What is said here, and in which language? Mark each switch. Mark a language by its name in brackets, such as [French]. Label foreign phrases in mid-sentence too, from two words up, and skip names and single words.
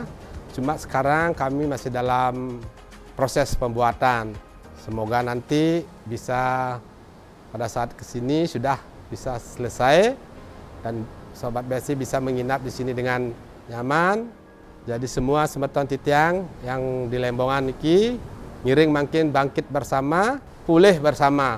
[Indonesian] Cuma sekarang kami masih dalam proses pembuatan. Semoga nanti bisa pada saat kesini sudah bisa selesai dan Sobat BSC bisa menginap di sini dengan nyaman. Jadi semua [Balinese] Semeton Titiang [Indonesian] yang di Lembongan [Balinese] iki ngiring [Indonesian] makin bangkit bersama, pulih bersama.